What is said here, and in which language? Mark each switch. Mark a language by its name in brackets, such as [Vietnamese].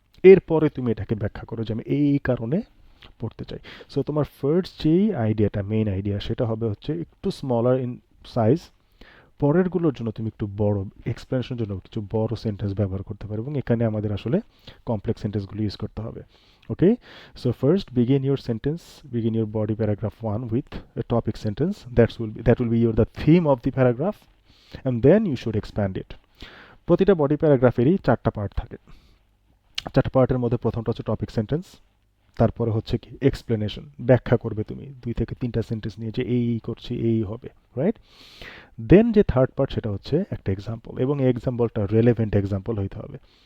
[Bangla] এরপরে তুমি এটাকে ব্যাখ্যা করো যে আমি এই কারণে পড়তে চাই। সো তোমার ফার্স্ট যেই আইডিয়াটা, মেইন আইডিয়া, সেটা হবে হচ্ছে একটু স্মলার ইন সাইজ, পরেরগুলোর জন্য তুমি একটু বড় এক্সপ্লেনেশনের জন্য কিছু বড় সেন্টেন্স ব্যবহার করতে পারো, এবং এখানে আমাদের আসলে কমপ্লেক্স সেন্টেন্সগুলো ইউজ করতে হবে। [English] Okay, so first begin your body paragraph 1 with a topic sentence that will be your the theme of the paragraph, and then you should expand it. [Bangla] প্রতিটা বডি প্যারাগ্রাফেরই 4টা পার্ট থাকে। 4টা পার্টের মধ্যে প্রথমটা হচ্ছে টপিক সেন্টেন্স, তারপরে হচ্ছে কি এক্সপ্লেনেশন, ব্যাখ্যা করবে তুমি 2 থেকে 3টা সেন্টেন্স নিয়ে যে এই করছি এই হবে, রাইট? দেন যে থার্ড পার্ট সেটা হচ্ছে একটা এক্সাম্পল, এবং এই এক্সাম্পলটা রেলেভেন্ট এক্সাম্পল হইতে হবে।